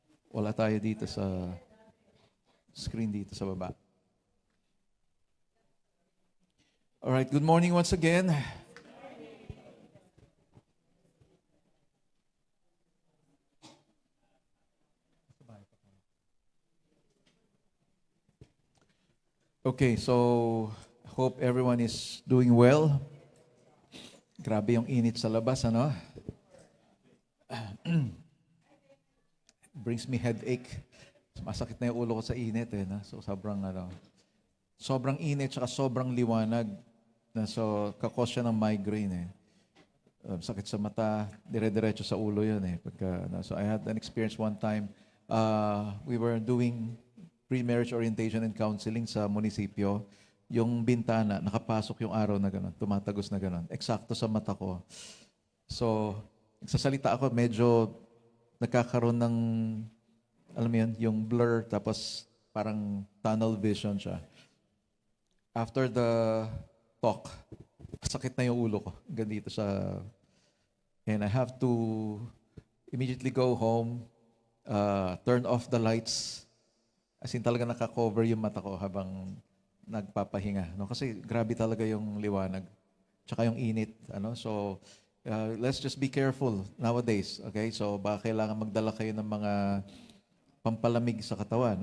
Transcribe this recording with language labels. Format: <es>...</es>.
<tl>Wala tayo dito sa screen dito sa baba.</tl> <en>All right, good morning once again. Okay, so hope everyone is doing well.</en> <tl>Grabe yung init sa labas, ano?</tl> <en>Brings me headache.</en> <tl>Masakit na yung ulo ko sa init, eh. No? So sobrang init, tsaka sobrang liwanag. So kakos siya ng migraine, eh. Sakit sa mata, dire-diretso sa ulo yun, eh.</tl> <en>So I had an experience one time. We were doing pre-marriage orientation and counseling</en> <tl>sa munisipyo. Yung bintana, nakapasok yung araw na gano'n, tumatagos na gano'n. Eksakto sa mata ko. So, nagsasalita ako, medyo nagkakaroon ng, alam mo yun, yung blur, tapos parang tunnel vision siya.</tl> <en>After the talk,</en> <tl>sakit na yung ulo ko. Ganito sa...</tl> <en>And I have to immediately go home, turn off the lights.</en> <tl>As in talaga nakakover yung mata ko habang nagpapahinga. No? Kasi grabe talaga yung liwanag. Tsaka yung init. Ano?</tl> <en>So, let's just be careful nowadays. Okay?</en> <tl>So, baka kailangan magdala kayo ng mga pampalamig sa katawan.</tl>